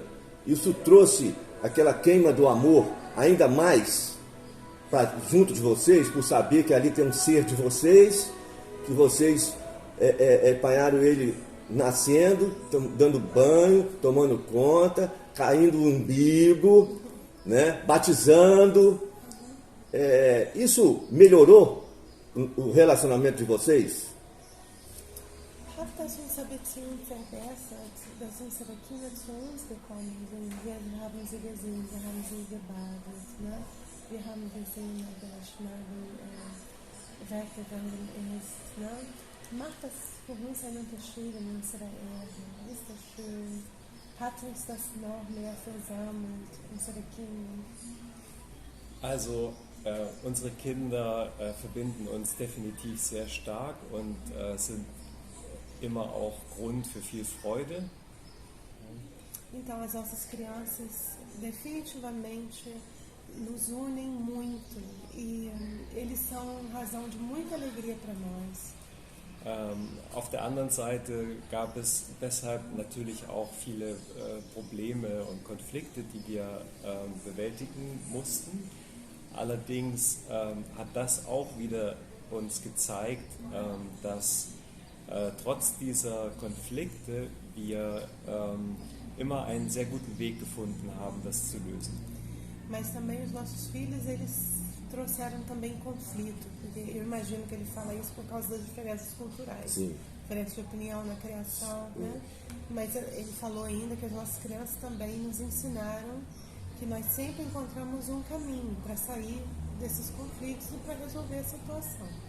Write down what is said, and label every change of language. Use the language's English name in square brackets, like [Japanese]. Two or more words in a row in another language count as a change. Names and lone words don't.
[Portuguese] Isso trouxe aquela queima do amor ainda mais junto de vocês, por saber que ali tem um ser de vocês, que vocês apanharam ele nascendo, dando banho, tomando conta, caindo o umbigo, né, batizando. Isso melhorou o relacionamento de vocês? [German] Hat das unsere Beziehung verbessert, dass unsere Kinder zu uns gekommen sind? Wir haben sie gesehen, wir haben sie gebadet, ne? Wir haben gesehen, ob der Schnabel weggegangen ist. Ne? Macht das für uns einen Unterschied in unserer Erde? Ist das schön? Hat uns das noch mehr versammelt, unsere Kinder? Also, unsere Kinder verbinden uns definitiv sehr stark und sind immer auch Grund für viel Freude. [Portuguese] Então, as nossas crianças definitivamente nos unem muito e eles são razão de muita alegria para nós. [German] Auf der anderen Seite gab es deshalb natürlich auch viele Probleme und Konflikte, die wir bewältigen mussten. Allerdings hat das auch wieder uns gezeigt, dass trotz dieser Konflikte wir immer einen sehr guten Weg gefunden haben, das zu lösen. [Portuguese] Mas também os nossos filhos, eles trouxeram também conflito, porque eu imagino que ele fala isso por causa das diferenças culturais. Sim. Diferença de opinião na criação, né? Mas ele falou ainda que as nossas crianças também nos ensinaram que nós sempre encontramos um caminho para sair desses conflitos e para resolver a situação.